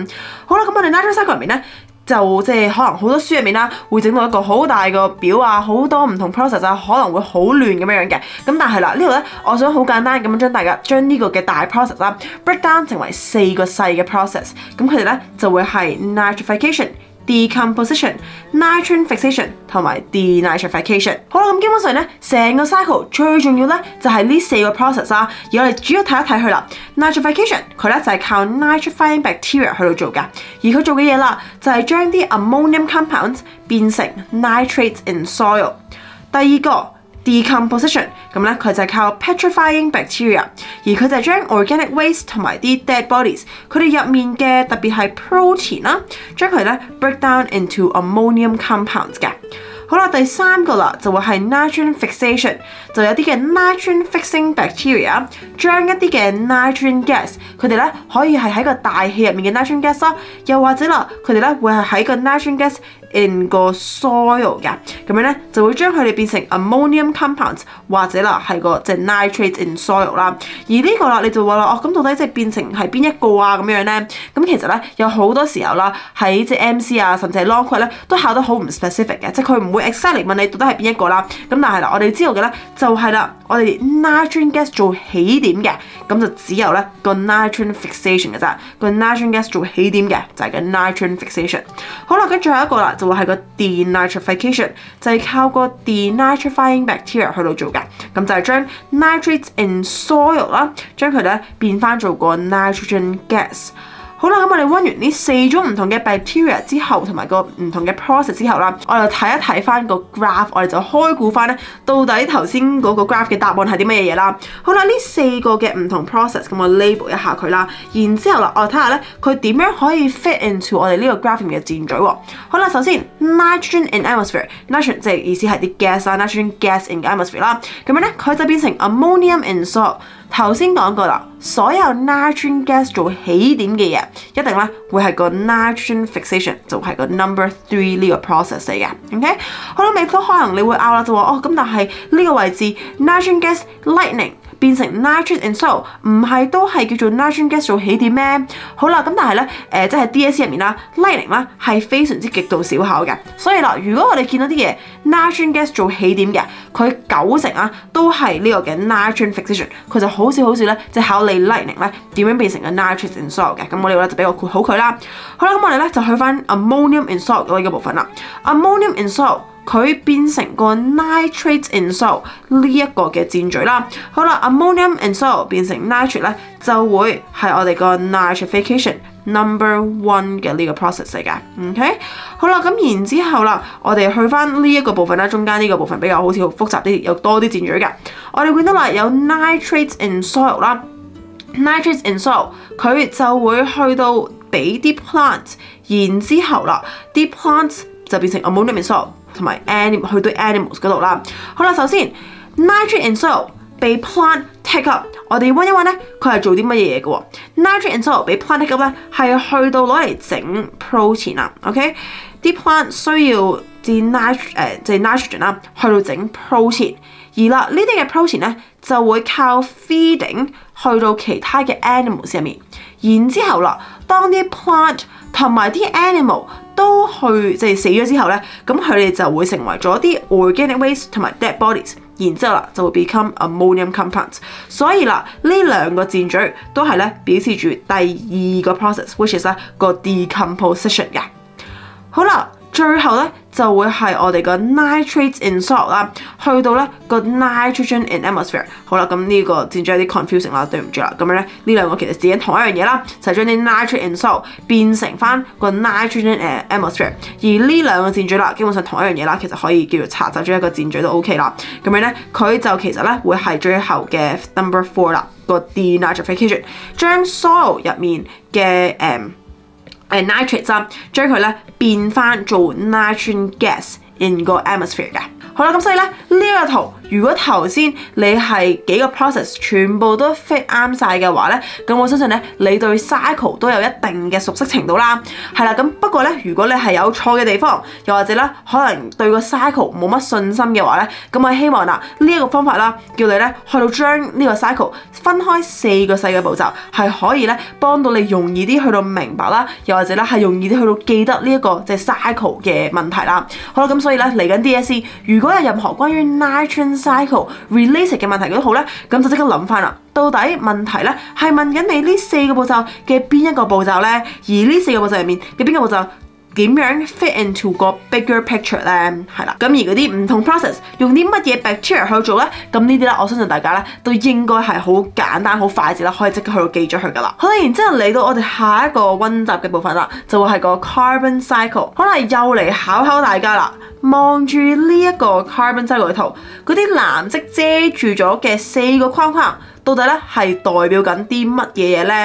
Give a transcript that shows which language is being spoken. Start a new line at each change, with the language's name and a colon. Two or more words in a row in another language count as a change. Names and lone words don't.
Cantonese: 好啦，咁我哋
English: nitrogen cycle
Cantonese: 入面咧就即係可能好多書入面啦，會整到一個好大個表啊，好多唔同 process 啊，可能會好亂咁樣嘅。咁但係啦，呢度咧，我想好簡單咁樣將呢個嘅大 process 啦
English: break down
Cantonese: 成為4個細嘅 process。咁佢哋咧就會係
English: nitrification、decomposition、nitrogen fixation
Cantonese: 同埋 denitrification。好啦，咁基本上咧，成個 cycle 最重要咧就係呢4個 process 啦。而我哋主要睇一睇佢啦。nitrification 佢咧就係靠
English: nitrifying bacteria
Cantonese: 去到做㗎，而佢做嘅嘢啦就係將啲
English: ammonium compounds
Cantonese: 變成
English: nitrates in soil。
Cantonese: 第二個decomposition 咁咧，佢就係靠
English: petrifying bacteria，
Cantonese: 而佢就係將
English: organic waste
Cantonese: 同埋啲
English: dead bodies
Cantonese: 佢哋入面嘅特別係 protein 啦，將佢咧
English: break down into ammonium compounds
Cantonese: 嘅。好啦，第三個啦就會係
English: nitrogen fixation，
Cantonese: 就有啲嘅
English: nitrogen fixing bacteria
Cantonese: 將一啲嘅
English: nitrogen gas
Cantonese: 佢哋咧可以係喺個大氣入面嘅
English: nitrogen gas
Cantonese: 啦，又或者啦佢哋咧會係喺個
English: nitrogen gas in
Cantonese: 個 soil 嘅，咁樣咧就會將佢哋變成
English: ammonium compounds
Cantonese: 或者啦係個即係
English: nitrates in soil
Cantonese: 啦。而呢個啦你就話啦哦，咁到底即係變成係邊一個啊咁樣咧？咁其實咧有好多時候啦喺即係 MC 啊甚至係
English: long quiz
Cantonese: 咧都考得好唔 specific 嘅，即係佢唔會 exactly 問你到底係邊一個啦。咁但係啦我哋知道嘅咧就係啦我哋
English: nitrogen gas
Cantonese: 做起點嘅，咁就只有咧個
English: nitrogen fixation
Cantonese: 嘅啫。個
English: nitrogen gas
Cantonese: 做起點嘅就係個
English: nitrogen fixation。
Cantonese: 好啦，跟住最後一個啦。就會係個 denitrification， 就係靠個
English: denitrifying bacteria
Cantonese: 去到做嘅，咁就係將
English: nitrates in soil
Cantonese: 啦，將佢咧變翻做個
English: nitrogen gas。
Cantonese: 好啦，咁我哋溫完呢4種唔同嘅 bacteria 之後，同埋個唔同嘅 process 之後啦，我哋睇一睇翻個 graph， 我哋就開估翻咧，到底頭先嗰個 graph 嘅答案係啲乜嘢啦？好啦，呢4個嘅唔同 process， 咁我 label 一下佢啦，然之後啦，我哋睇下咧，佢點樣可以
English: fit into
Cantonese: 我哋呢個 graph 入面嘅箭嘴喎？好啦，首先
English: nitrogen in atmosphere，nitrogen
Cantonese: 即係意思係啲 gas 啦 ，
English: nitrogen gas in atmosphere
Cantonese: 啦，咁樣咧佢就變成
English: ammonium in soil。
Cantonese: 頭先講過啦，所有
English: nitrogen gas
Cantonese: 做起點嘅嘢，一定咧會係個
English: nitrogen fixation，
Cantonese: 就係個 number 3呢個 process 嚟嘅。OK， 好啦，亦都可能你會拗啦，就話哦咁，但係呢個位置
English: nitrogen gas lightning
Cantonese: 變成
English: nitrate in soil，
Cantonese: 唔係都係叫做
English: nitrogen gas
Cantonese: 做起點咩？好啦，咁但係咧即係 DSE 入面啦 lightning 啦係非常之極度少考嘅，所以啦，如果我哋見到啲嘢
English: nitrogen gas
Cantonese: 做起點嘅，佢90%啊都係呢個嘅
English: nitrogen fixation，
Cantonese: 佢就好少咧即係考你 lightning 咧點樣變成個
English: nitrate in soil
Cantonese: 嘅。咁我哋咧就俾我括好佢啦。好啦，咁我哋咧就去翻
English: ammonium in soil
Cantonese: 嗰個部分啦。
English: ammonium in soil
Cantonese: 佢變成個
English: nitrates in soil
Cantonese: 呢一個嘅箭嘴啦。好啦 ，
English: ammonium in soil
Cantonese: 變成 nitrate 咧，就會係我哋個
English: nitrification number
Cantonese: 1嘅呢個 process 嚟嘅。OK， 好啦，咁然之後啦，我哋去翻呢一個部分啦，中間呢個部分比較好似好複雜啲，有多啲箭嘴嘅。我哋見到啦，有
English: nitrates in soil
Cantonese: 啦 ，
English: nitrates in soil
Cantonese: 佢就會去到俾啲 plants， 然之後啦，啲 plants 就變成 ammonium in soil。同埋 去到 animals 嗰度啦。好啦，首先
English: nitrate in soil
Cantonese: 被
English: plant take up，
Cantonese: 我哋溫一溫咧，佢係做啲乜嘢嘅喎 ？
English: nitrate in soil
Cantonese: 被
English: plant take up
Cantonese: 咧，係去到攞嚟整 protein 啦。OK， 啲 plant 需要啲 nitrogen 啦，去到整 protein。而啦，呢啲嘅 protein 咧就會靠 feeding 去到其他嘅 animals 入面。然之後啦，當啲 plant 同埋啲 animal 都去死咗之後咧，咁佢哋就會成為咗啲
English: organic waste
Cantonese: 同埋
English: dead bodies。
Cantonese: 然之後啦就會
English: become ammonium compounds。
Cantonese: 所以啦，呢兩個箭嘴都係咧表示住第二個 process，
English: which is
Cantonese: 咧個 decomposition 嘅。好啦，最後咧就會係我哋個
English: nitrates in soil
Cantonese: 啦，去到咧個
English: nitrogen in atmosphere。
Cantonese: 好啦，咁呢個箭嘴有啲 confusing 啦，對唔住啦。咁樣咧呢兩個其實指緊同一樣嘢啦，就係將啲
English: nitrate in soil
Cantonese: 變成翻個
English: nitrogen in atmosphere。
Cantonese: 而呢兩個箭嘴啦，基本上同一樣嘢啦，其實可以叫做查走咗一個箭嘴都 OK 啦。咁樣咧佢就其實咧會係最後嘅 number 4啦，個 denitrification， 將 soil 入面嘅nitrates 啦，將佢咧變翻做
English: nitrogen gas in
Cantonese: 個 atmosphere 嘅。好啦，咁所以咧呢個圖，如果頭先你係幾個 process 全部都 fit 啱晒嘅話咧，咁我相信咧你對 cycle 都有一定嘅熟悉程度啦。係啦，咁不過咧，如果你係有錯嘅地方，又或者咧可能對個 cycle 冇乜信心嘅話咧，咁我希望呢一個方法啦，叫你咧去到將呢個 cycle 分開4個細嘅步驟，係可以咧幫到你容易啲去到明白啦，又或者咧係容易啲去到記得呢一個即係 cycle 嘅問題啦。好啦，咁所以咧嚟緊 DSE 如果有任何關於
English: nitrogen cycle related
Cantonese: 嘅問題都好咧，咁就即刻諗翻啦。到底問題咧係問緊你呢4個步驟嘅邊一個步驟咧？而呢4個步驟入面嘅邊個步驟點樣
English: fit into
Cantonese: 個
English: bigger picture
Cantonese: 咧？係啦，咁而嗰啲唔同 process 用啲乜嘢 bacteria 去做咧？咁呢啲咧，我相信大家咧都應該係好簡單、好快捷啦，可以即刻去到記咗佢噶啦。好啦，然之後嚟到我哋下一個溫習嘅部分啦，就會係個
English: carbon cycle。
Cantonese: 可能又嚟考大家啦。望住呢一個
English: carbon cycle
Cantonese: 嘅圖，嗰啲藍色遮住咗嘅4個框框，到底咧係代表緊啲乜嘢嘢咧？